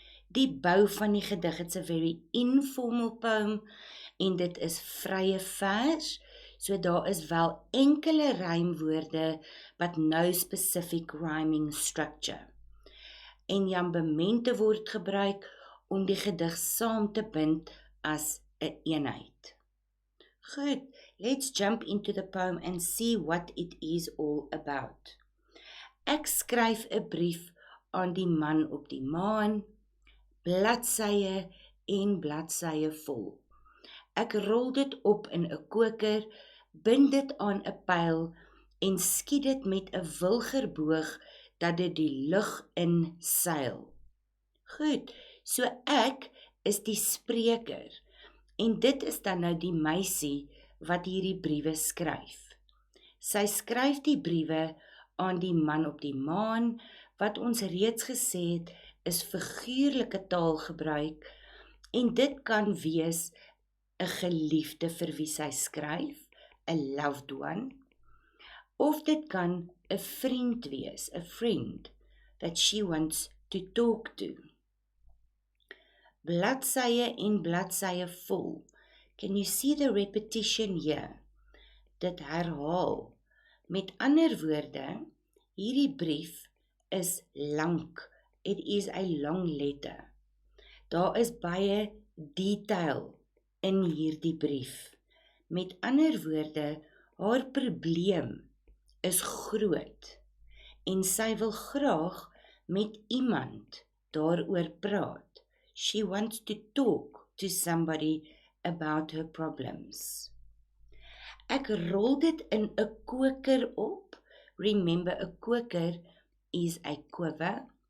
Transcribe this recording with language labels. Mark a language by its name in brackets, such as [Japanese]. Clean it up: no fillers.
[Afrikaans] Die bou van die gedig, [English] it's a very informal poem, [Afrikaans] en dit is vrye vers, so daar is wel enkele rymwoorde, [English] but no specific rhyming structure. [Afrikaans] En jambemente word gebruik om die gedig saam te bind as 'n eenheid. [English] Goed, let's jump into the poem and see what it is all about. [Afrikaans] Ek skryf 'n brief aan die man op die maan, bladsye en bladsye vol. Ek rol dit op in 'n koker, bind dit aan 'n pyl en skiet dit met 'n wilgerboog dat dit die lug in seil. Goed, so ek is die spreker en dit is dan nou die meisie wat hierdie briewe skryf. Sy skryf die briewe aan die man op die maan, wat ons reeds gesê het, is figuurlike taalgebruik en dit kan wees 'n geliefde vir wie sy skryf, 'n [English] loved one, [Afrikaans] of dit kan 'n vriend wees, 'n [English] friend that she wants to talk to. [Afrikaans] Bladsye en bladsye vol. [English] Can you see the repetition here? [Afrikaans] Dit herhaal. Met ander woorde, hierdie brief is lank. [English] It is a long letter. [Afrikaans] Daar is baie detail in hierdie brief. Met ander woorde, haar probleem is groot en sy wil graag met iemand daaroor praat. [English] She wants to talk to somebody about her problems. [Afrikaans] Ek rol dit in 'n koker op. [English] Remember, a koker is a quiver.